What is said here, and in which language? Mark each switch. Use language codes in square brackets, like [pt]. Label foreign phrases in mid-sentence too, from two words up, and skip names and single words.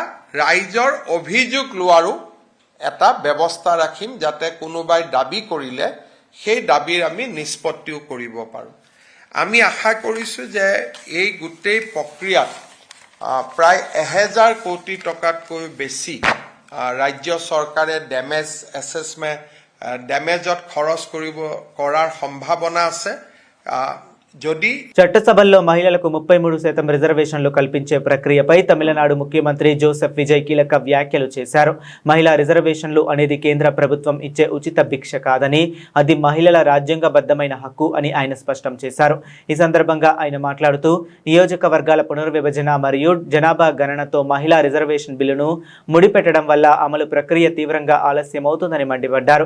[as] ৰাইজৰ অভিযোগ লোৱাৰো এটা ব্যৱস্থা ৰাখিম যাতে কোনোবাই দাবী কৰিলে সেই দাবীৰ আমি নিষ্পত্তিও কৰিব পাৰোঁ আমি আশা কৰিছো যে এই গোটেই প্ৰক্ৰিয়াত প্ৰায় 1000 কোটি টকাতকৈ বেছি ৰাজ্য চৰকাৰে [en] damage assessment [as] ডেমেজত খৰচ কৰাৰ সম্ভাৱনা আছে যদি [te] చట్టసభల్లో మహిళలకు 33% రిజర్వేషన్లు కల్పించే ప్రక్రియపై తమిళనాడు ముఖ్యమంత్రి జోసెఫ్ విజయ్ కీలక వ్యాఖ్యలు చేశారు. మహిళా రిజర్వేషన్లు అనేది కేంద్ర ప్రభుత్వం ఇచ్చే ఉచిత భిక్ష కాదని అది మహిళల రాజ్యాంగబద్ధమైన హక్కు అని ఆయన స్పష్టం చేశారు. ఈ సందర్భంగా ఆయన మాట్లాడుతూ నియోజకవర్గాల పునర్విభజన మరియు జనాభా గణనతో మహిళా రిజర్వేషన్ బిల్లును ముడిపెట్టడం వల్ల అమలు ప్రక్రియ తీవ్రంగా ఆలస్యమవుతుందని మండిపడ్డారు.